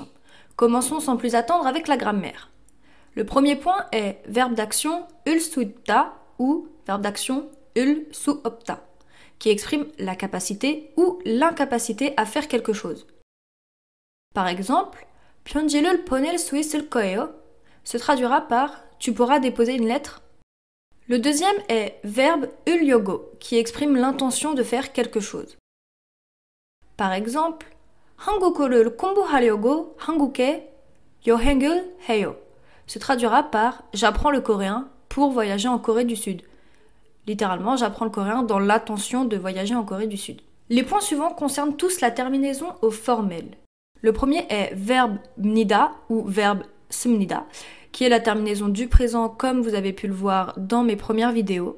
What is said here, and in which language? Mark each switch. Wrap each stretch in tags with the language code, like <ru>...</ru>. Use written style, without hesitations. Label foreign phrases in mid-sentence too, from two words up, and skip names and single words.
<fr>Commençons sans plus attendre avec la grammaire. Le premier point est verbe d'action</fr> <ko>을 수 있다</ko> <fr>ou verbe d'action</fr> <ko>을 수 없다,</ko> <fr>qui exprime la capacité ou l'incapacité à faire quelque chose. Par exemple,</fr> <ko>편지를 보낼 수 있을 거예요</ko> <fr>se traduira par tu pourras déposer une lettre. Le deuxième est verbe u려고, qui exprime l'intention de faire quelque chose. Par exemple,</fr> <ko>한국어를 공부하려고 한국에 여행을 해요</ko> <fr>se traduira par j'apprends le coréen pour voyager en Corée du Sud. Littéralement, j'apprends le coréen dans l'intention de voyager en Corée du Sud. Les points suivants concernent tous la terminaison au formel. Le premier est verbe mnida ou verbe smnida, qui est la terminaison du présent comme vous avez pu le voir dans mes premières vidéos.</fr>